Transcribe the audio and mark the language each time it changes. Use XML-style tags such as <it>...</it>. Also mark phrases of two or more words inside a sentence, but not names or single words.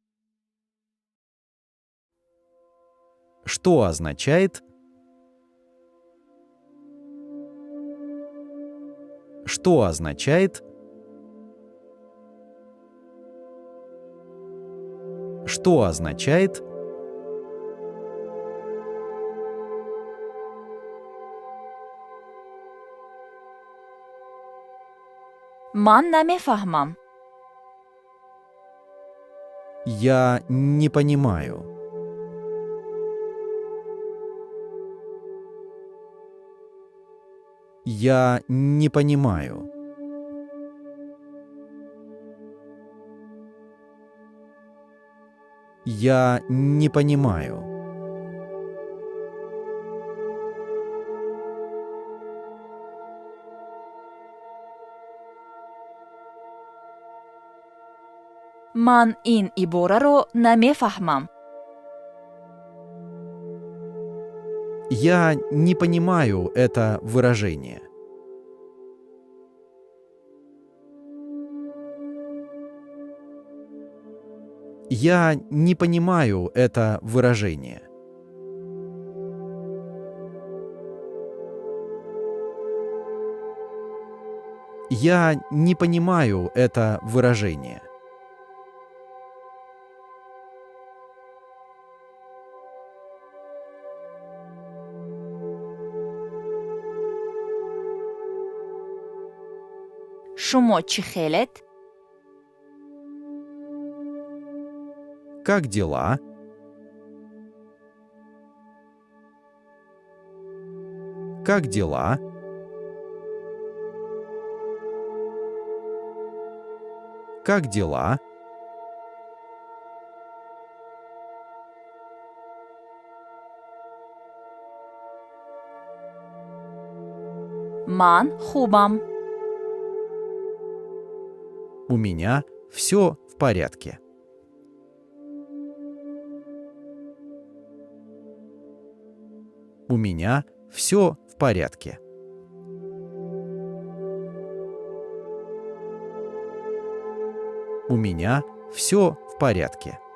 <ru>Что означает? Что означает? Что означает?</ru> <tg>ман намефаҳмам.</tg> <ru>Я не понимаю. Я не понимаю. Я не понимаю.</ru> <tg>ман ин ибораро намефаҳмам.</tg> <ru>Я не понимаю это выражение. Я не понимаю это выражение. Я не понимаю это выражение.</ru> <tg>шумо чӣ хелед?</tg> <ru>Как дела? Как дела? Как дела?</ru> <tg>ман хубам.</tg> <ru>У меня все в порядке. У меня все в порядке. У меня все в порядке.</ru>